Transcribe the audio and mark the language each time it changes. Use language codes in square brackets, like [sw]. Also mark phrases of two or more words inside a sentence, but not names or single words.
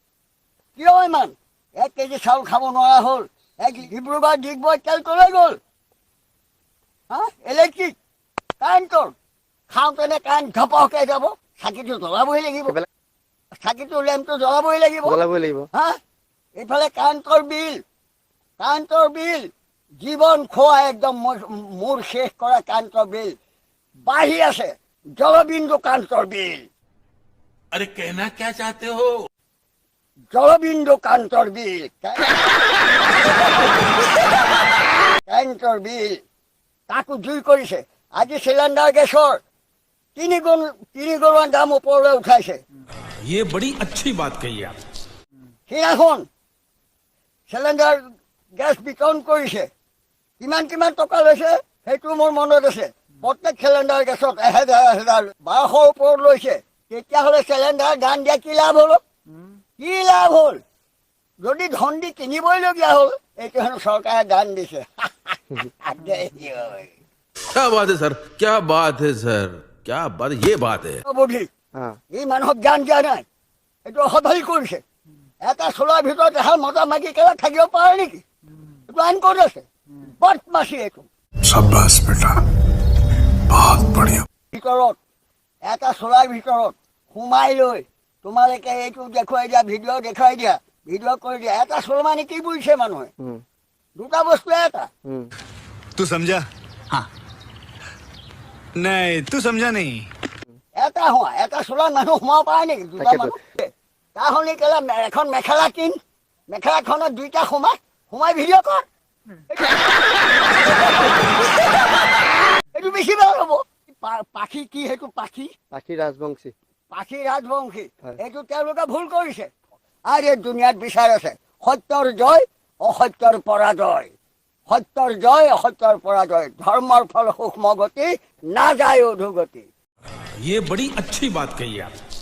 [as] 1 কেজি চাউল খাব নোৱাৰা হ'ল ডিব্ৰুগড় ডিগবৈ তেল তলৈ গ'ল ইলেক্ট্ৰিক কাৰেণ্টৰ খাওঁতেনে কাৰেণ্ট ঘপহকৈ যাব চাকিটো জ্বলাবই লাগিব চাকিটো লেম্পটো জ্বলাবই লাগিব এইফালে কাৰেণ্টৰ বিল জীৱন খোৱা একদম মূৰ শেষ কৰা কাৰেণ্টৰ বিল বাঢ়ি আছে জলবিন্দু কাৰেণ্টৰ বিল [hi] अरे कहना क्या चाहते हो [as] জলবিন্দু কাৰেণ্টৰ বিল তাকো জুই কৰিছে আজি চিলিণ্ডাৰ গেছৰ 3 গুণ দাম ওপৰলৈ উঠাইছে [hi] ये बड़ी अच्छी बात कही आप [as] সিদিনাখন চিলিণ্ডাৰ গেছ বিতৰণ কৰিছে কিমান টকা লৈছে সেইটো মোৰ মনত আছে প্ৰত্যেক চিলিণ্ডাৰ গেছত 1000 1200 ওপৰত লৈছে তেতিয়াহ'লে চিলিণ্ডাৰ দান দিয়া কি লাভ হ'ল? কি লাভ হ'ল? যদি ধন দি কিনিবইলগীয়া হ'ল, এইটো হেনো চৰকাৰে দান দিছে। [hi] क्या बात है सर, क्या बात है सर, क्या बात, ये बात है। [as] বুদ্ধি ই মানুহক জ্ঞান দিয়া নাই, এইটো অসভ্যালি কৰিছে। এটা চোলাৰ ভিতৰত এহাল মতা মাইকী কেলা থাকিব পাৰে নেকি? এইটো আইন ক'ত আছে? বদমাছি এইটো। [hi] शाबाश बेटा, बहुत बढ़िया। [as] ভিতৰত এটা চোলাৰ ভিতৰত সোমাই লৈ তোমালোকে এইটো দেখুৱাই দিয়া, ভিডিঅ' দেখুৱাই দিয়া, ভিডিঅ' কৰি দিয়া। এটা চোল মানে কি বুজিছে মানুহে? দুটা বস্তু এটা। [hi] तू समझा? हाँ। नहीं, तू समझा नहीं। [as] এটা হোৱা এটা চোলাত মানুহ সোমাব পাৰে নেকি? দুটা মানুহ তাৰ সলনি কেলা এখন মেখেলা কিন, মেখেলাখনত দুইটা সোমাই ভিডিঅ' কৰ। এইটো বেছি ভাল হ'ব। পাখি কি সেইটো? পাখি ৰাজবংশী এইটো তেওঁলোকে ভুল কৰিছে। আৰু এই দুনিয়াত বিচাৰ আছে সত্যৰ জয়, অসত্যৰ পৰাজয়। সত্যৰ জয়, অসত্যৰ পৰাজয়। ধৰ্মৰ ফল সূক্ষ্ম গতি, না যায় অধোগতি। [hi] ये बड़ी अच्छी बात कही आप।